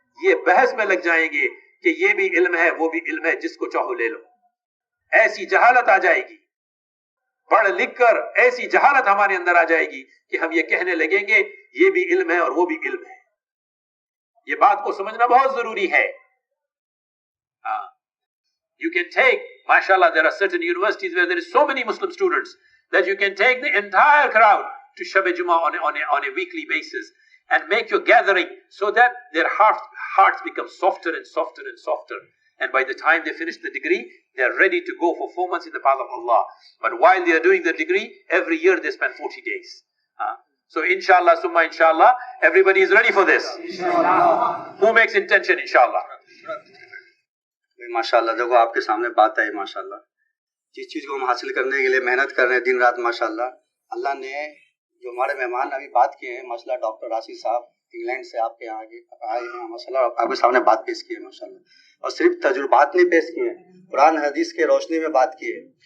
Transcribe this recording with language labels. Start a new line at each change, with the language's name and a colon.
Urdu: یہ بحث میں لگ جائیں گے کہ یہ بھی علم ہے وہ بھی علم ہے، جس کو چاہو لے لو. ایسی جہالت آ جائے گی، پڑھ لکھ کر ایسی جہالت ہمارے اندر آ جائے گی کہ ہم یہ کہنے لگیں گے یہ بھی علم ہے اور وہ بھی علم ہے. یہ بات کو سمجھنا بہت ضروری ہے.
English: You can take, mashallah, there are certain universities where there is so many Muslim students that you can take the entire crowd to Shab-e Jummah on a weekly basis and make your gathering so that their hearts become softer and softer and softer. And by the time they finish the degree, they are ready to go for 4 months in the path of Allah. But while they are doing the degree, every year they spend 40 days. So inshallah, summa inshallah, everybody is ready for this. Inshallah. Who makes intention, inshallah?
Urdu: ماشاءاللہ دیکھو آپ کے سامنے بات ہے ماشاءاللہ، جس چیز کو ہم حاصل کرنے کے لیے محنت کر رہے ہیں دن رات ماشاءاللہ. اللہ نے جو ہمارے مہمان ابھی بات کیے ہیں ماشاءاللہ ڈاکٹر راشد صاحب، इंग्लैंड से आपके यहाँ आए हैं माशाल्लाह, आपके सामने बात पेश की है माशाल्लाह, और सिर्फ तजुर्बात नहीं पेश किए हैं, कुरान हदीस के रोशनी में बात की है।